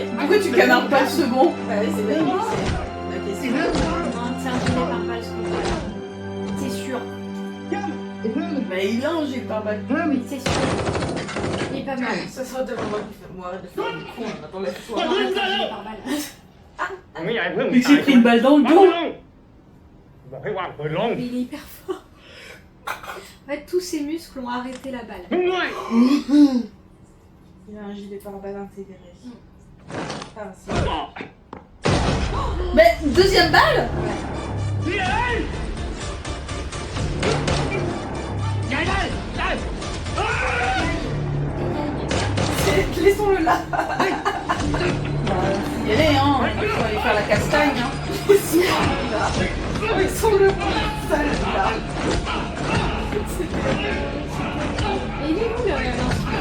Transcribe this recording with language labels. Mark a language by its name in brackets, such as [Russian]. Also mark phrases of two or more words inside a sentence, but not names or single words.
[French] Pourquoi tu canardes pas le second? Bah oui, c'est vrai, c'est la question. Non, c'est un gilet pare-balles, ce qu'on fait. C'est sûr. Mais il a un gilet pare-balles. Oui, c'est sûr. Il est pas mal. Ça sera devant moi, arrête de faire le con, on attend la On va mettre un gilet pare-balles. [Thai] ไม่อยากให้เพื่อนมึง [French] Mais j'ai pris une balle dans le เอา dos! [Thai] ลงบอกให้วางปืนลง [French] Mais il est hyper fort. En fait, tous ses muscles ont arrêté la balle. [Thai] มึงด้วย [French] Il a un gilet pare-balles intégré. Ah, c'est... Mais deuxième balle? [Thai] พี่เอ้ยใหญ่ได้ได้ [French] Laissons-le là! Bah, faut y aller, hein! Faut aller faire la castagne, hein! Laissons-le là! Là. Et il est où l'instructeur?